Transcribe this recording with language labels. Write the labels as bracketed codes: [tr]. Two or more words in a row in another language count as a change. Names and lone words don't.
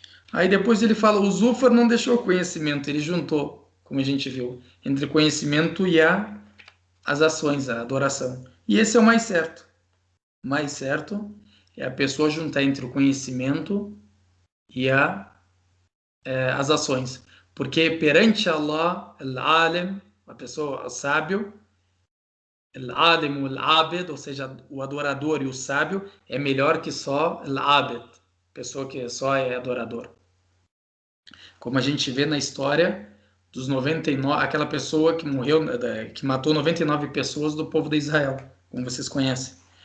[pt] Aí depois ele fala, o Zufar não deixou conhecimento, ele juntou, como a gente viu, entre conhecimento e as ações, a adoração. E esse é o mais certo. O mais certo é a pessoa juntar entre o conhecimento e as ações. Porque perante Allah, al-alim, a pessoa, o sábio, al-alim, al-abed, ou seja, o adorador e o sábio, é melhor que só al-abed, pessoa que só é adorador. Como a gente vê na história dos 99, aquela pessoa que morreu, que matou 99 pessoas do povo de Israel, como vocês conhecem.